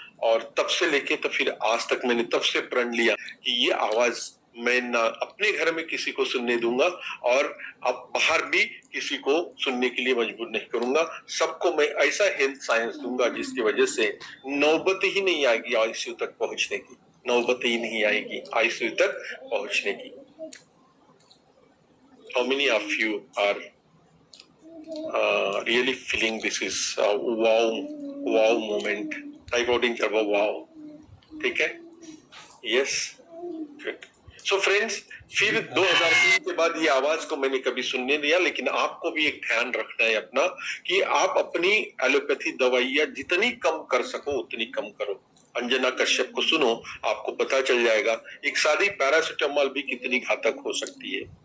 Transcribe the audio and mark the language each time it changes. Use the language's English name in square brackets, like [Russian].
[Hindi] और तब से लेके तो फिर आज तक मैंने तब से प्रण लिया कि ये आवाज मैं ना अपने घर में किसी को सुनने दूंगा और अब बाहर भी किसी को सुनने के लिए मजबूर नहीं करूंगा। सबको मैं ऐसा हेल्थ साइंस दूंगा जिसकी वजह से नौबत ही नहीं आएगी आईसीयू तक पहुंचने की, नौबत ही नहीं आएगी आईसीयू तक पहुंचने की। [English] How many of you are really feeling this is a wow moment? Type out in chat wow. [Hindi] ठीक है? [English] Yes. Good. So friends, [Hindi] फिर 2003 के बाद ये आवाज को मैंने कभी सुनने दिया, लेकिन आपको भी एक ध्यान रखना है अपना कि आप अपनी एलोपैथी दवाइयां जितनी कम कर सको उतनी कम करो। अंजना कश्यप को सुनो, आपको पता चल जाएगा एक सादी पैरासिटामोल भी कितनी घातक हो सकती है।